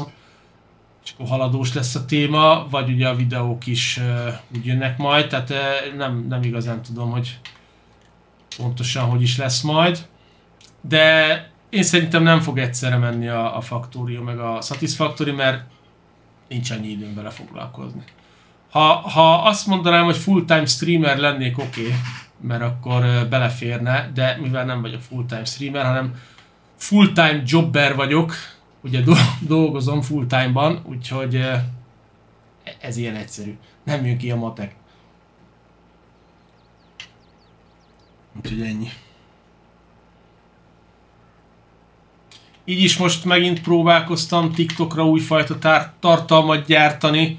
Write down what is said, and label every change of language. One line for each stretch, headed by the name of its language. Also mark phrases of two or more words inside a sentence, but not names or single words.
Hungarian: És akkor haladós lesz a téma, vagy ugye a videók is úgy jönnek majd, tehát nem igazán tudom, hogy pontosan hogy is lesz majd. De én szerintem nem fog egyszerre menni a Factorio meg a Satisfactory, mert nincs annyi időm vele foglalkozni. Ha azt mondanám, hogy
English: full-time streamer
Hungarian: lennék, oké, mert akkor beleférne, de mivel nem vagyok
English: full-time streamer,
Hungarian: hanem
English: full-time jobber
Hungarian: vagyok, ugye dolgozom full-time-ban, úgyhogy ez ilyen egyszerű. Nem jön ki a matek. Úgyhogy ennyi. Így is most megint próbálkoztam TikTokra újfajta tartalmat gyártani.